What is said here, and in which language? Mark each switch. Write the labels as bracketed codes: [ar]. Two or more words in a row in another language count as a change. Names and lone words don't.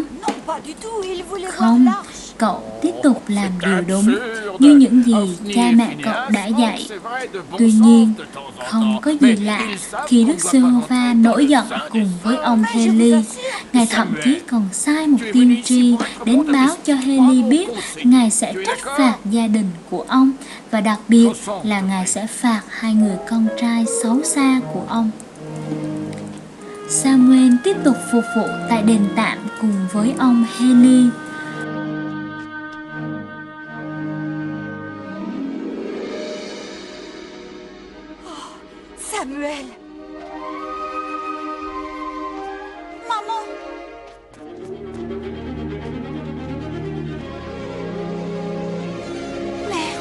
[fr] Non, pas du tout. Il voulait voir [vi] Không, [fr] l'arche. [vi] cậu tiếp tục làm điều đúng như những gì cha mẹ cậu đã dạy. Tuy nhiên, không có gì lạ khi Đức Giê-hô-va nổi giận cùng với ông Hê-li. Ngài thậm chí còn sai một tiên tri đến báo cho Hê-li biết Ngài sẽ trách phạt gia đình của ông và đặc biệt là Ngài sẽ phạt hai người con trai xấu xa của ông. Samuel tiếp tục phục vụ tại đền tạm cùng với ông Hê-li. Samuel. [fr] Maman. Mère.